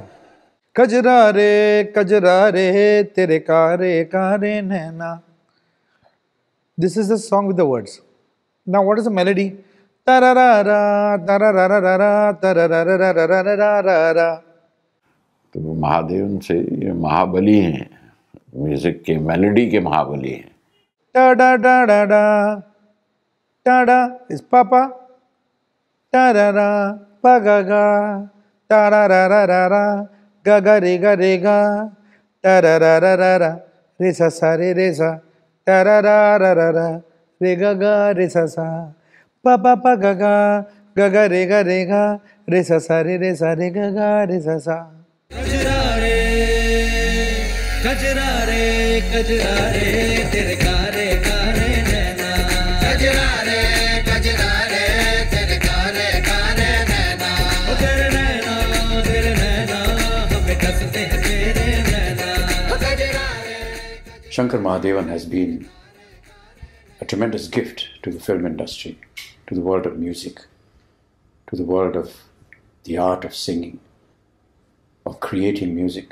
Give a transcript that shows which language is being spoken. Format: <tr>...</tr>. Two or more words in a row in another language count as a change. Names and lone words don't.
<hi>Kajra re, tere kare naina.</hi> <en>This is the song with the words. Now what is the melody? Tararara, tararara, tararara.</en> <hi>तो महादेवन से ये महाबली हैं, म्यूजिक के मेलोडी के महाबली हैं. Da da da da da, da da is papa, da da da, pa ga ga, da da da da da da, ga ga re ga, da da da da da da, re sa sa re sa, ta ra ra ra ra ra, re ga ga re sa sa, pa pa pa ga ga, ga ga re ga re sa re ga ga re sa sa. कजरा रे तेरे कारे कारे नैना कजरा रे तेरे कारे कारे नैना ओ तेरे नैना हमें कसते हैं तेरे नैना कजरा रे</hi> <en>Shankar Mahadevan has been a tremendous gift to the film industry, to the world of music, to the world of the art of singing, of creating music.</en>